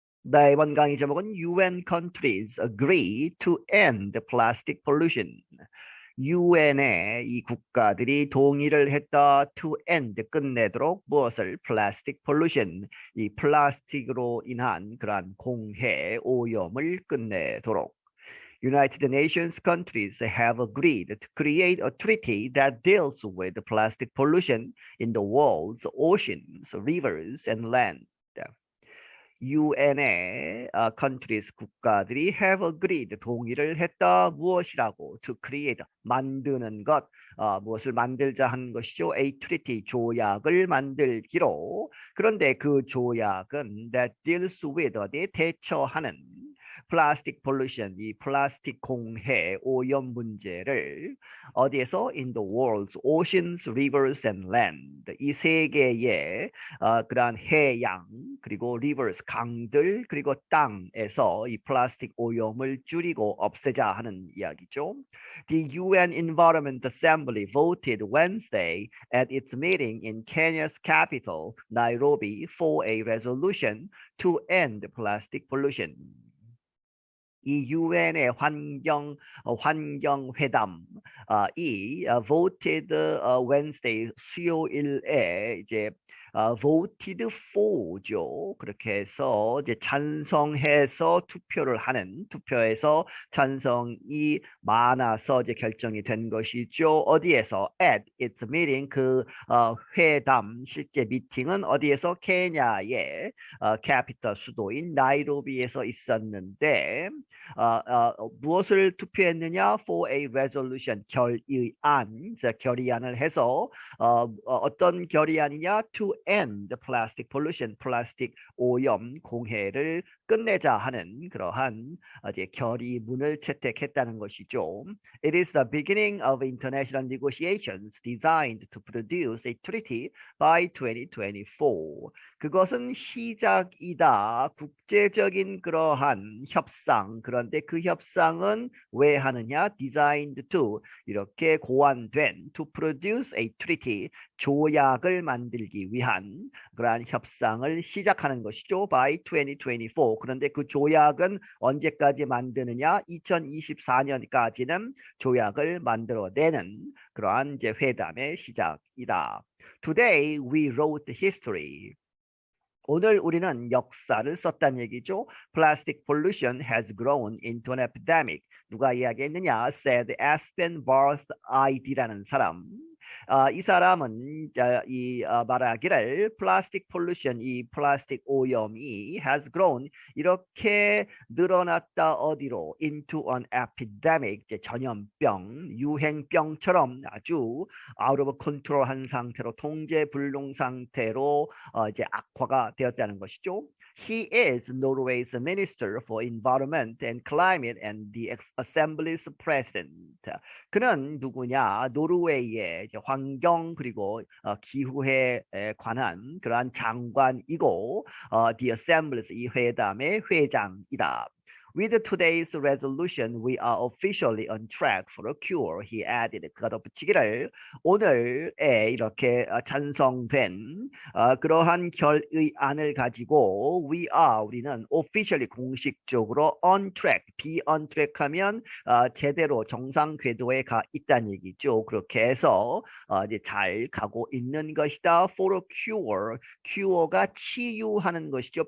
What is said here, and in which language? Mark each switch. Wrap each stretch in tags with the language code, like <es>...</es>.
<ko>네, 이번 강의 제목은</ko> <en>UN countries agree to end plastic pollution.</en> <ko>UN의 이 국가들이 동의를 했다</ko> <en>to end</en> <ko>끝내도록 무엇을</ko> <en>plastic pollution</en> <ko>이 플라스틱으로 인한 그러한 공해 오염을 끝내도록.</ko> <en>United Nations countries have agreed to create a treaty that deals with plastic pollution in the world's oceans, rivers, and land.</en> <ko>UN의</ko> <en>countries</en> <ko>국가들이</ko> <en>have agreed</en> <ko>동의를 했다 무엇이라고</ko> <en>to create</en> <ko>만드는 것 무엇을 만들자 하는 것이죠.</ko> <en>A treaty</en> <ko>조약을 만들기로. 그런데 그 조약은</ko> <en>that deals with</en> <ko>어디에 대처하는 플라스틱 pollution 이 플라스틱 공해 오염 문제를 어디에서</ko> <en>in the world's oceans, rivers and land</en> <ko>이 세계의 그러한 해양 그리고</ko> <en>rivers</en> <ko>강들 그리고 땅에서 이 플라스틱 오염을 줄이고 없애자 하는 이야기죠.</ko> <en>The UN Environment Assembly voted Wednesday at its meeting in Kenya's capital, Nairobi, for a resolution to end plastic pollution.</en> <ko>이 유엔의 환경 회담 이</ko> <en>voted Wednesday</en> <ko>수요일에 이제</ko> <en>voted for</en> <ko>죠. 그렇게 해서 이제 찬성해서 투표에서 찬성이 많아서 이제 결정이 된 것이죠. 어디에서</ko> <en>at its meeting</en> <ko>그 회담 실제 미팅은 어디에서 케냐의 캐피털 수도인 나이로비에서 있었는데 무엇을 투표했느냐?</ko> <en>For a resolution</en> <ko>결의안, 결의안을 해서 어떤 결의안이냐?</ko> <en>To end plastic pollution,</en> <ko>플라스틱 오염 공해를 끝내자 하는 그러한 이제 결의문을 채택했다는 것이죠.</ko> <en>It is the beginning of international negotiations designed to produce a treaty by 2024.</en> <ko>그것은 시작이다. 국제적인 그러한 협상. 그런데 그 협상은 왜 하느냐?</ko> <en>Designed to</en> <ko>이렇게 고안된</ko> <en>to produce a treaty</en> <ko>조약을 만들기 위한 그러한 협상을 시작하는 것이죠.</ko> <en>By 2024.</en> <ko>그런데 그 조약은 언제까지 만드느냐? 2024년까지는 조약을 만들어내는 그러한 이제 회담의 시작이다.</ko> <en>Today we wrote history.</en> <ko>오늘 우리는 역사를 썼다는 얘기죠.</ko> <en>Plastic pollution has grown into an epidemic.</en> <ko>누가 이야기했느냐?</ko> <en>Said Aspen Barth ID라는 사람.</en> <ko>이 사람은 말하기를 플라스틱 폴루션 이 플라스틱 오염이</ko> <en>has grown</en> <ko>이렇게 늘어났다 어디로</ko> <en>into an epidemic</en> <ko>이제 전염병 유행병처럼 아주</ko> <en>out of control</en> <ko>한 상태로 통제 불능 상태로 이제 악화가 되었다는 것이죠.</ko> <en>He is Norway's Minister for Environment and Climate and the Assembly's President.</en> <ko>그는 누구냐? 노르웨이의 환경 그리고 기후에 관한 그러한 장관이고</ko> <en>the Assembly's</en> <ko>이 회담의 회장이다.</ko> <en>With today's resolution, we are officially on track for a cure. He added.</en> <ko>그가 덧붙이기를 오늘에 이렇게 찬성된 그러한 결의안을 가지고 우리는</ko> <en>officially</en> <ko>공식적으로</ko> <en>on track, be on track</en> <ko>하면 제대로 정상 궤도에 가 있다는 얘기죠. 그렇게 해서 이제 잘 가고 있는 것이다.</ko> <en>For a cure,</en> <ko>cure가 치유하는 것이죠.</ko>